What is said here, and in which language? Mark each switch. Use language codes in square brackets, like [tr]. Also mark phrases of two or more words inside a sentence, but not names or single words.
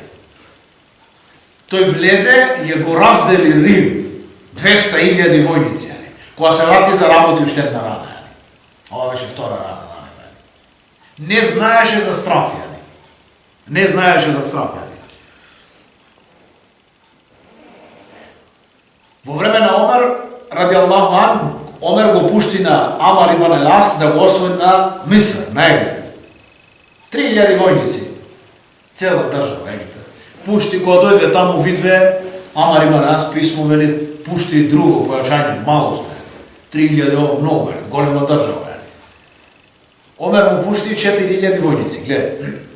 [mk] Тој влезе и ја го раздели Рим, 200.000 војници. Кога се врати за работи уште на рана. Ова беше втора рана на него. Не знаеше за страх. Не знаеше за страх. Во време на Омар, [ar] رضي الله عنه, [mk] Омер го пушти на Амар ибн Елас да го освои на Миср, на Египет. 3.000 војници. Цела држава Египет. Пушти, кога дојде таму видве, Амар ибн Елас писмо вели, пушти и друго појачање, мало сме. 3.000 ово многу е, голема држава е. Омер му пушти 4.000 војници, гледај.